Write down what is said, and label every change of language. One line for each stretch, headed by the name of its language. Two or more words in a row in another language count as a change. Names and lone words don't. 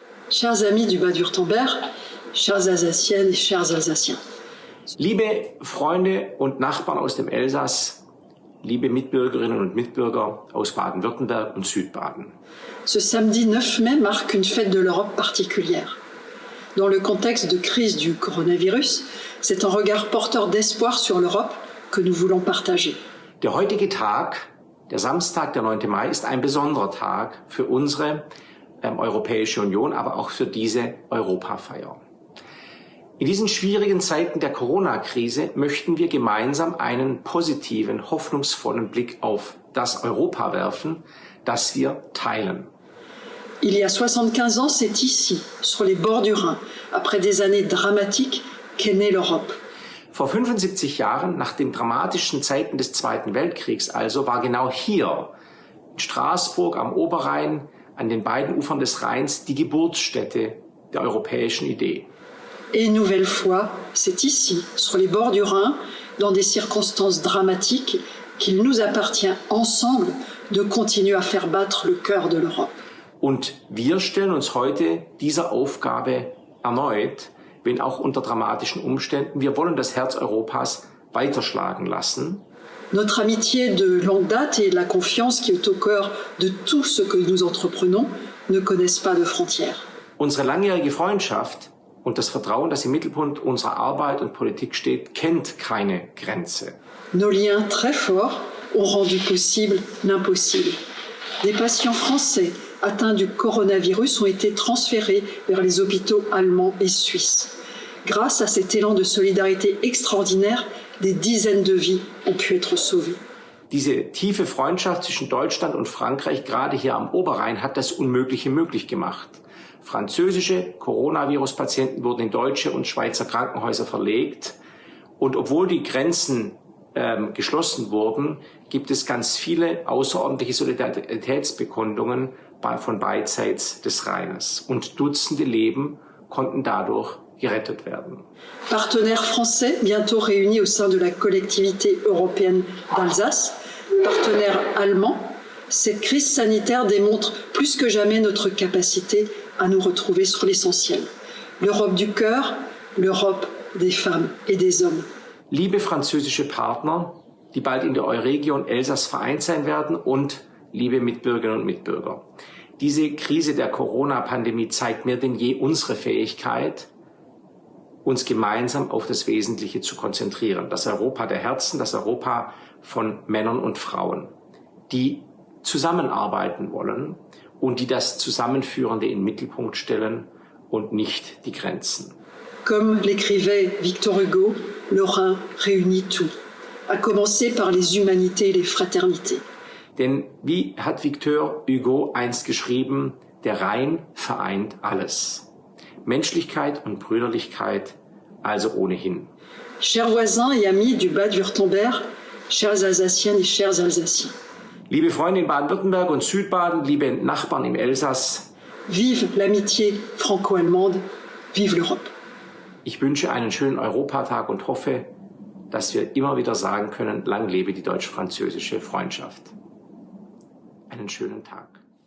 French: Chers amis du Bade-Württemberg, chères Alsaciennes et chers Alsaciens.
German: Liebe Freunde und Nachbarn aus dem Elsass, liebe Mitbürgerinnen und Mitbürger aus Baden-Württemberg und Südbaden.
French: Ce samedi 9 mai marque une fête de l'Europe particulière. Dans le contexte de crise du coronavirus, c'est un regard porteur d'espoir sur l'Europe que nous voulons partager.
German: Der heutige Tag, der Samstag, der 9. Mai, ist ein besonderer Tag für unsere Europäische Union, aber auch für diese Europafeier. In diesen schwierigen Zeiten der Corona-Krise möchten wir gemeinsam einen positiven, hoffnungsvollen Blick auf das Europa werfen, das wir teilen.
French: Il y a 75 ans, c'est ici, sur les bords du Rhin, après des années dramatiques, qu'est née l'Europe.
German: Vor 75 Jahren, nach den dramatischen Zeiten des Zweiten Weltkriegs also, war genau hier, in Straßburg am Oberrhein, an den beiden Ufern des Rheins, die Geburtsstätte der europäischen Idee.
French: Et une nouvelle fois, c'est ici, sur les bords du Rhin, dans des circonstances dramatiques, qu'il nous appartient ensemble de continuer à faire battre le cœur de l'Europe.
German: Und wir stellen uns heute dieser Aufgabe erneut, wenn auch unter dramatischen Umständen. Wir wollen das Herz Europas weiterschlagen lassen.
French: Notre amitié de longue date et la confiance qui est au cœur de tout ce que nous entreprenons ne connaissent pas de frontières.
German: Unsere langjährige Freundschaft und das Vertrauen, das im Mittelpunkt unserer Arbeit und Politik steht, kennt keine Grenze.
French: Nos liens très forts ont rendu possible l'impossible. Des patients français atteints du coronavirus ont été transférés vers les hôpitaux allemands et suisses. Grâce à cet élan de solidarité extraordinaire, des dizaines de vies ont pu être sauvées.
German: Diese tiefe Freundschaft zwischen Deutschland und Frankreich, gerade hier am Oberrhein, hat das Unmögliche möglich gemacht. Französische Coronavirus-Patienten wurden in deutsche und Schweizer Krankenhäuser verlegt. Und obwohl die Grenzen geschlossen wurden, gibt es ganz viele außerordentliche Solidaritätsbekundungen von beidseits des Rheines. Und Dutzende Leben konnten dadurch gerettet werden.
French: Partenaires français bientôt réunis au sein de la collectivité européenne d'Alsace, partenaires allemands, cette crise sanitaire démontre plus que jamais notre capacité à nous retrouver sur l'essentiel. L'Europe du cœur, l'Europe des femmes et des hommes.
German: Liebe französische Partner, die bald in der Euregion Elsass vereint sein werden, und liebe Mitbürgerinnen und Mitbürger. Diese Krise der Corona-Pandemie zeigt mehr denn je unsere Fähigkeit, uns gemeinsam auf das Wesentliche zu konzentrieren. Das Europa der Herzen, das Europa von Männern und Frauen, die zusammenarbeiten wollen und die das Zusammenführende in den Mittelpunkt stellen und nicht die Grenzen.
French: Comme l'écrivait Victor Hugo, le Rhin réunit tout, à commencer par les humanités et les fraternités.
German: Denn wie hat Victor Hugo einst geschrieben, der Rhein vereint alles. Menschlichkeit und Brüderlichkeit also ohnehin.
French: Chers voisins et amis du Bade-Württemberg, chères Alsaciennes et chers Alsaciens.
German: Liebe Freunde in Baden-Württemberg und Südbaden, liebe Nachbarn im Elsass.
French: Vive l'amitié franco-allemande, vive l'Europe.
German: Ich wünsche einen schönen Europatag und hoffe, dass wir immer wieder sagen können, lang lebe die deutsch-französische Freundschaft. Einen schönen Tag.